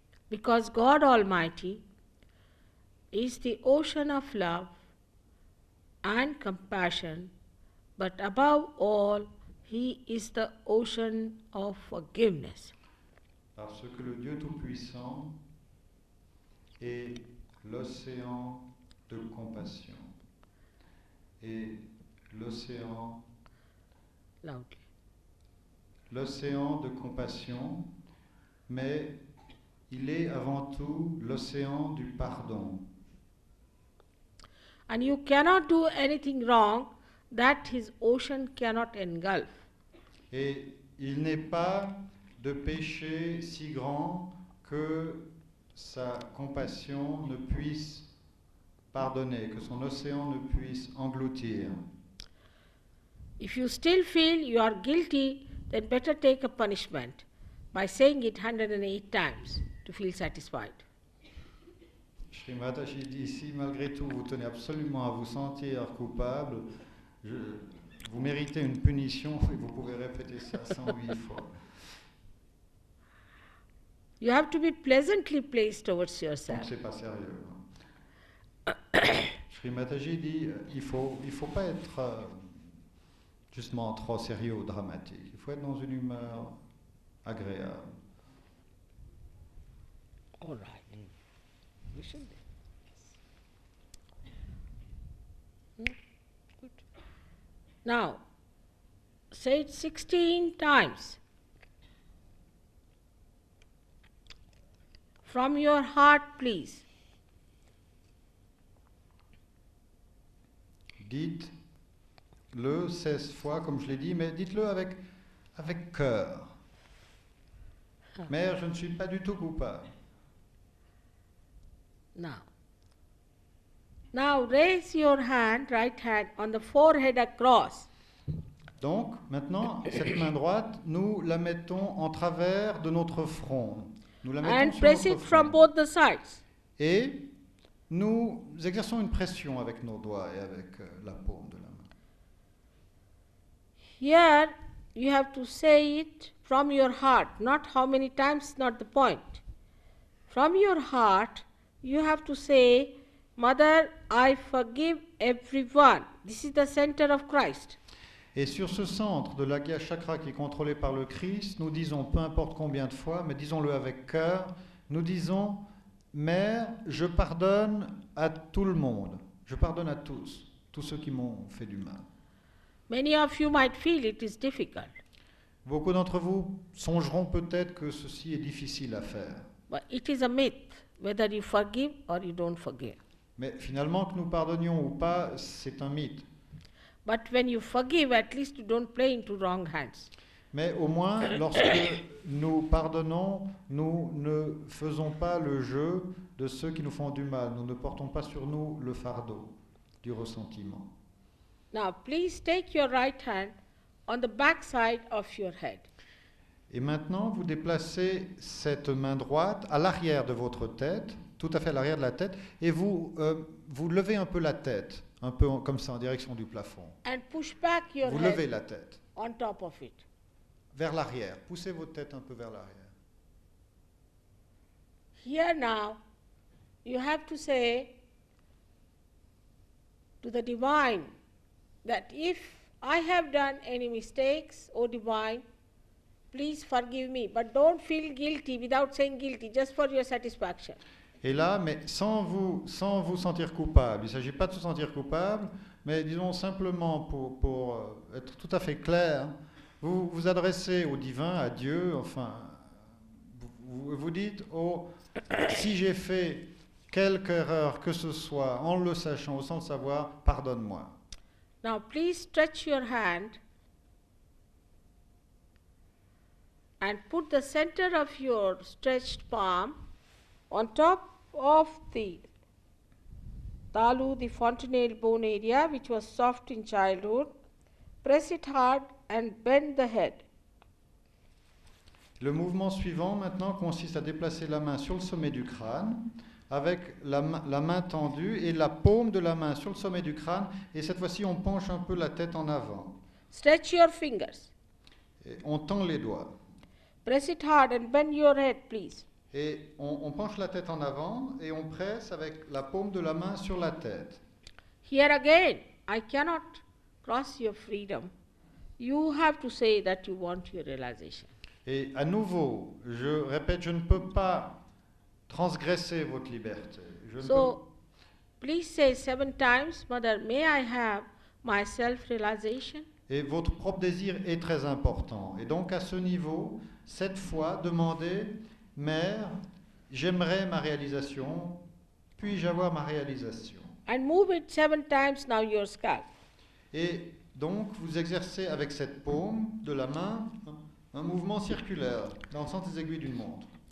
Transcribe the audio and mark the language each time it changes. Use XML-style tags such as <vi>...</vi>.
<en>Because God Almighty is the ocean of love and compassion, but above all, He is the ocean of forgiveness.</en> <fr>Parce que le Dieu Tout-Puissant est l'océan de compassion et l'océan</fr> <en>Loudly.</en> <fr>l'océan de compassion, mais il est avant tout l'océan du pardon.</fr> <en>And you cannot do anything wrong that His ocean cannot engulf.</en> <fr>Et il n'est pas de péché si grand que sa compassion ne puisse pardonner, que son océan ne puisse engloutir.</fr> <en>If you still feel you are guilty, then better take a punishment by saying it 108 times to feel satisfied.</en> <fr>Shri Mataji dit, si malgré tout vous tenez absolument à vous sentir coupable, vous méritez une punition et vous pouvez répéter ça 108 fois.</fr> <en>You have to be pleasantly placed towards</en> <fr>Donc</fr> <en>yourself.</en> <fr>c'est pas sérieux. Shri Mataji dit, il faut pas être justement trop sérieux ou dramatique. Il faut être dans une humeur agréable.</fr> <en>All right. We should be. Good. Now, say it 16 times. From your heart, please.</en> <fr>Dites-le 16 fois, comme je l'ai dit, mais dites-le avec cœur. Mère, je ne suis pas du tout coupable.</fr> <en>Now raise your hand, right hand, on the forehead across.</en> <fr>Donc, maintenant, cette main droite, nous la mettons en travers de notre front. Nous la mettons</fr> <en>And</en> <fr>sur</fr> <en>press</en> <fr>notre</fr> <en>it from</en> <fr>front.</fr> <en>both the sides.</en> <fr>Et nous exerçons une pression avec nos doigts et avec la paume de la main.</fr> <en>Here you have to say it from your heart, not how many times, not the point. From your heart, you have to say, Mother, I forgive everyone. This is the center of Christ.</en> <fr>Et sur ce centre de l'Agya Chakra qui est contrôlé par le Christ, nous disons, peu importe combien de fois, mais disons-le avec cœur, nous disons, Mère, je pardonne à tout le monde. Je pardonne à tous ceux qui m'ont fait du mal.</fr> <en>Many of you might feel it is difficult,</en> <fr>Beaucoup d'entre vous songeront peut-être que ceci est difficile à faire.</fr> <en>but it is a myth, whether you forgive or you don't forgive.</en> <fr>Mais finalement, que nous pardonnions ou pas, c'est un mythe.</fr> <en>But when you forgive, at least you don't play into wrong hands.</en> <fr>Mais au moins, lorsque nous pardonnons, nous ne faisons pas le jeu de ceux qui nous font du mal. Nous ne portons pas sur nous le fardeau du ressentiment.</fr> <en>Now, please take your right hand on the back side of your head.</en> <fr>Et maintenant, vous déplacez cette main droite à l'arrière de votre tête, tout à fait à l'arrière de la tête, et vous levez un peu la tête, un peu comme ça, en direction du plafond.</fr> <en>And push back your</en> <fr>Vous</fr> <en>head</en> <fr>levez la tête</fr> <en>on top of it.</en> <fr>vers l'arrière. Poussez votre tête un peu vers l'arrière.</fr> <en>Here now, you have to say to the Divine that if I have done any mistakes, O Divine, please forgive me. But don't feel guilty without saying guilty, just for your satisfaction.</en> <fr>Et là, mais sans vous sentir coupable, il ne s'agit pas de se sentir coupable, mais disons simplement pour être tout à fait clair, vous vous adressez au divin, à Dieu, enfin vous dites, oh, si j'ai fait quelque erreur que ce soit, en le sachant ou sans le savoir, pardonne-moi.</fr> <en>Now please stretch your hand and put the center of your stretched palm on top of the talu, the fontanelle bone area, which was soft in childhood. Press it hard and bend the head.</en> <fr>Le mouvement suivant maintenant consiste à déplacer la main sur le sommet du crâne, avec la main tendue et la paume de la main sur le sommet du crâne, et cette fois-ci on penche un peu la tête en avant.</fr> <en>Stretch your fingers.</en> <fr>Et on tend les doigts.</fr> <en>Press it hard and bend your head, please.</en> <fr>Et on penche la tête en avant et on presse avec la paume de la main sur la tête.</fr> <en>Here again, I cannot cross your freedom. You have to say that you want your realization.</en> <fr>Et à nouveau, je répète, je ne peux pas transgresser votre liberté. Je ne</fr> <en>So, please say 7 times, Mother, may I have my self-realization?</en> <fr>Et votre propre désir est très important. Et donc à ce niveau, 7 fois, demandez, Mère, j'aimerais ma réalisation, puis-je avoir ma réalisation?</fr> <en>And move it 7 times now your scalp.</en> <fr>Et donc vous exercez avec cette paume de la main un mouvement circulaire dans le sens des aiguilles d'une montre.</fr>